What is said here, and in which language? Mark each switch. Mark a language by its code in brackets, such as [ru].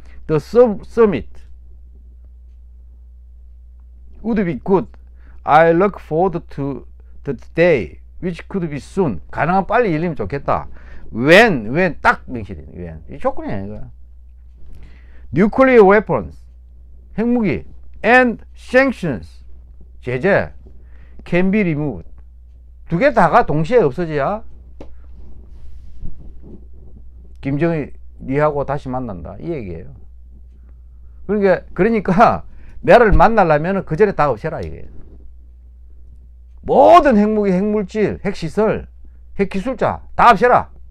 [en] The summit would be good. I look forward to the day, which could be soon. [ko] 가능한 빨리 열리면 좋겠다. [en] when [ko] 딱 명시되는 [en] when. [ko] 이 조건이야, 이거. [en] Nuclear weapons, 핵무기, and sanctions, 제재, can be removed. [ko] 두 개 다가 동시에 없어져야 김정은이 니하고 다시 만난다, 이 얘기예요. 그러니까 나를 만나려면 그 전에 다 없애라, 이게. 모든 핵무기, 핵물질, 핵시설, 핵기술자 다 없애라.